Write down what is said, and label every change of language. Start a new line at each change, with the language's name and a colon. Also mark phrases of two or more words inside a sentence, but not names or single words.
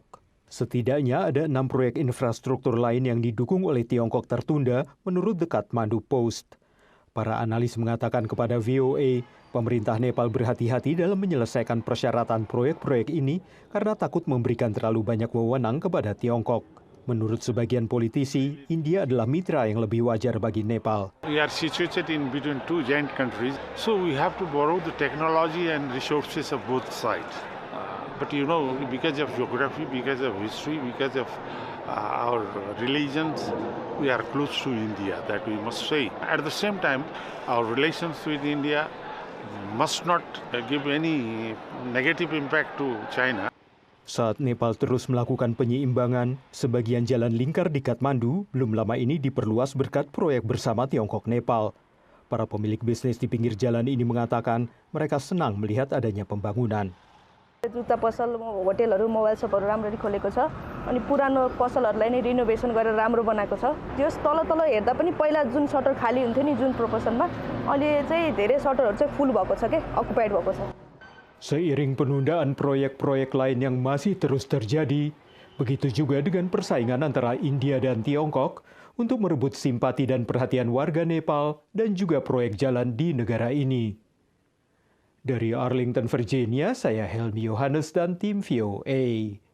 Indonesian: Setidaknya ada 6 proyek infrastruktur lain yang didukung oleh Tiongkok tertunda menurut The Kathmandu Post. Para analis mengatakan kepada VOA, pemerintah Nepal berhati-hati dalam menyelesaikan persyaratan proyek-proyek ini karena takut memberikan terlalu banyak wewenang kepada Tiongkok. Menurut sebagian politisi, India adalah mitra yang lebih wajar bagi Nepal.
English: We are situated in between two giant countries, so we have to borrow the technology and resources of both sides. But you know, because of geography, because of history, because of our religions, we are close to India, that we must say. At the same time, our relations with India must not give any negative impact to China.
Indonesian: Saat Nepal terus melakukan penyeimbangan, sebagian jalan lingkar di Kathmandu belum lama ini diperluas berkat proyek bersama Tiongkok Nepal. Para pemilik bisnis di pinggir jalan ini mengatakan mereka senang melihat adanya pembangunan.
Nepali: जुत्ता पसल होटेलहरु
English: mobile shops
Nepali: राम्ररी खोलेको छ अनि पुरानो पसलहरुलाई नै रिनोभेसन गरेर राम्रो बनाएको छ त्यस तल हेर्दा पनि पहिला जुन सटर खाली हुन्थ्यो नि जुन प्रोपोर्सनमा अहिले चाहिँ धेरै सटरहरु चाहिँ फुल भएको छ के अकुपाइड भएको छ.
Indonesian: Seiring penundaan proyek-proyek lain yang masih terus terjadi, begitu juga dengan persaingan antara India dan Tiongkok untuk merebut simpati dan perhatian warga Nepal dan juga proyek jalan di negara ini. Dari Arlington, Virginia, saya Helmi Yohanes dan tim VOA.